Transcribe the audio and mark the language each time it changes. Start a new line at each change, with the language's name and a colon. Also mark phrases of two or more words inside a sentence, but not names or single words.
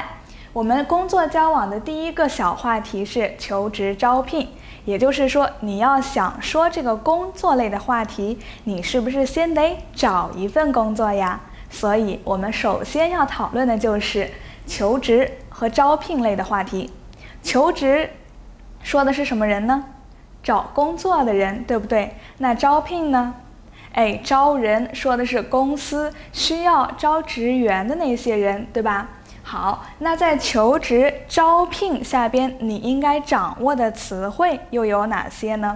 Chinese: 我們工作交往的第1個小話題是求職招聘。也就是說，你要想說這個工作類的話題，你是不是先得找一份工作呀？所以我們首先要討論的就是求職和招聘類的話題。求職說的是什麼人呢？找工作的人，對不對？那招聘呢？招人說的是公司需要招職員的那些人，對吧？好，那在求職招聘下邊，你應該掌握的詞彙又有哪些呢？